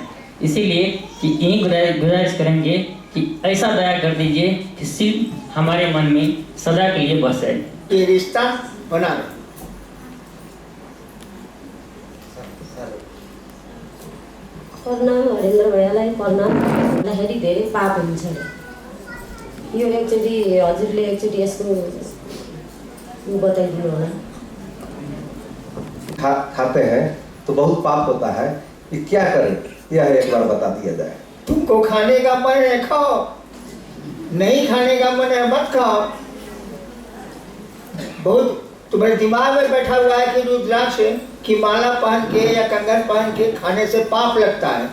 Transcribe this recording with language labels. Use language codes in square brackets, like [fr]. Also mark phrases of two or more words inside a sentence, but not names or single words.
[hi] इसीलिए कि यही गुजारिश करेंगे कि ऐसा दया कर दीजिए कि शिव हमारे मन में सदा के लिए बस जाए। ये रिश्ता बना रहे। [ne] प्रणाम हरेन्द्र भैयालाई प्रणाम। भन्दाखेरि धेरै पाप हुन्छ। यो एकचोटि हजुरले एकचोटि यसको बताइदिनु होला। [hi] खाते हैं तो बहुत पाप होता है, ये क्या करें यह एक बार बता दिया जाए। तुमको खाने का मन है खाओ, नहीं खाने का मन है मत खाओ। बहुत तुम्हारे दिमाग में बैठा हुआ है कि रुद्राक्ष की माला पहन के या कंगन पहन के खाने से पाप लगता है।